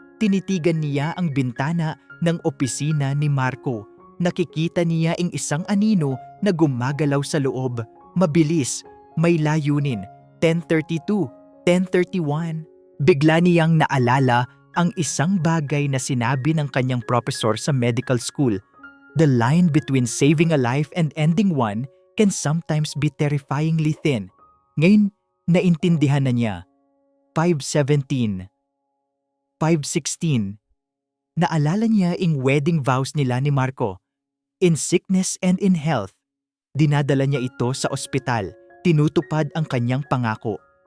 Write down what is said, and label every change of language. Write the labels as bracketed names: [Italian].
[Filipino] Tinitigan niya ang bintana ng opisina ni Marco. Nakikita niya ang isang anino na gumagalaw sa loob. Mabilis, may layunin. 10:32, 10:31. Bigla niyang naalala ang isang bagay na sinabi ng kanyang professor sa medical school. [English] The line between saving a life and ending one can sometimes be terrifyingly thin. [Filipino] Ngayon, naintindihan na niya. 5:17, 5:16. Naalala niya ang wedding vows nila ni Marco. [English] In sickness and in health, [Filipino] dinadala niya ito sa ospital. Tinutupad ang kanyang pangako.